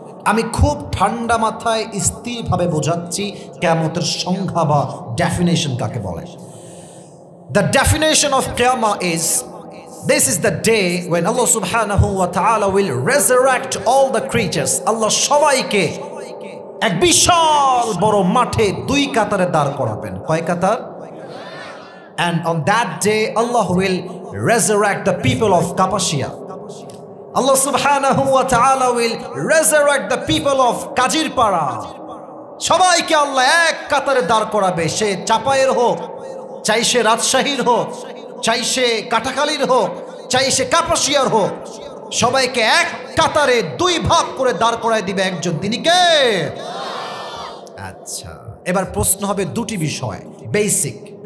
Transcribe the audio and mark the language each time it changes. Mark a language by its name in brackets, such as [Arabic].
[Bangla] আমি খুব ঠান্ডা মাথায় স্থিরভাবে বোঝাচ্ছি কিয়ামতের সংজ্ঞা বা ডেফিনেশন কাকে বলে। [English] The definition of Qiyamah is, this is the day when Allah subhanahu wa ta'ala will resurrect all the creatures. [Bangla] Allah সবাইকে এক বিশাল বড় মাঠে 2 কাতারে দাঁড় করাবেন। কয় কাতার? [English] And on that day Allah will resurrect the people of Kapashia. Allah subhanahu wa ta'ala will resurrect the people of Kajirpara. [Bangla] সবাইকে আল্লাহ এক কাতারে দাঁড় করাবে, সে চাপায়ের হোক, চাই সে রাজশাহীর হোক, চাই সে কাটাখালীর হোক, চাই সে কাপাসিয়ার হোক, সবাইকে এক কাতারে দুই ভাগ করে দাঁড় করায় দিবে একজন, তিনি কে? আচ্ছা, এবার প্রশ্ন হবে দুটি বিষয় বেসিক।